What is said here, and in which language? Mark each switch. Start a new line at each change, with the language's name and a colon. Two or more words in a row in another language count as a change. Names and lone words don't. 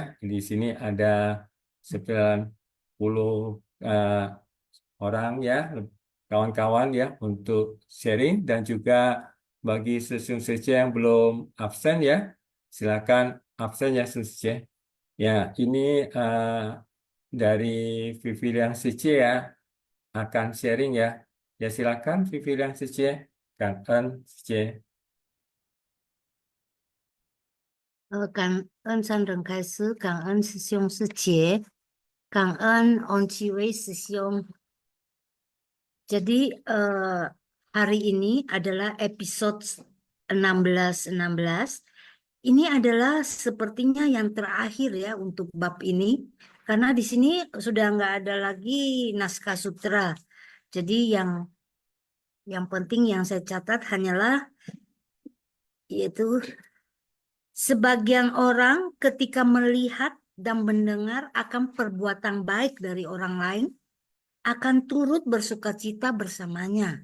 Indonesian: Di sini ada 90 eh, orang ya, kawan-kawan ya untuk sharing, dan juga bagi Saudara Suci yang belum absen ya, silakan absen ya, Saudara Suci. Ya, ini dari Vivilian Sicie ya akan sharing ya. Ya silakan Vivilian Sicie, Kang En Sicie.
Chinese: 感恩上人开始，感恩师兄师姐，感恩翁启伟师兄。
Indonesian: Jadi hari ini adalah episode 16. Ini adalah sepertinya yang terakhir ya untuk bab ini, karena di sini sudah nggak ada lagi naskah sutra. Jadi yang penting yang saya catat hanyalah yaitu sebagian orang ketika melihat dan mendengar akan perbuatan baik dari orang lain akan turut bersukacita bersamanya.